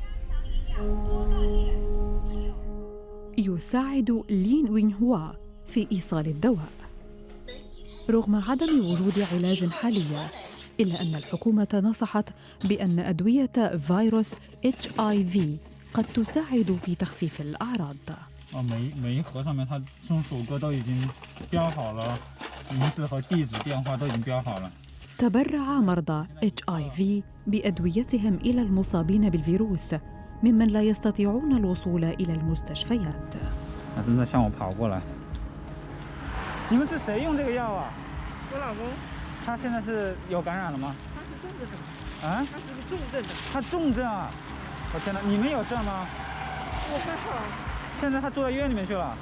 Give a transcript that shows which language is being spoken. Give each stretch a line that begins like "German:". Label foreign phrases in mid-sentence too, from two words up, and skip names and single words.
Arabic: يساعد لين وينهوا في إيصال الدواء. رغم عدم وجود علاج حاليا، إلا أن الحكومة نصحت بأن أدوية فيروس HIV قد تساعد في تخفيف الأعراض.
Chinese: 每一盒上面它这种首歌都已经标好了，名字和地址电话都已经标好了。
Arabic: تبرع مرضى HIV بأدويتهم إلى المصابين بالفيروس ممن لا يستطيعون الوصول إلى المستشفيات.
Chinese: 他真的向我跑过来。你们是谁用这个药啊？我老公。他现在是有感染了吗？他是重症。啊？他是个重症的。他重症啊！我天哪，你们有证吗？我还好。现在他住在医院里面去了。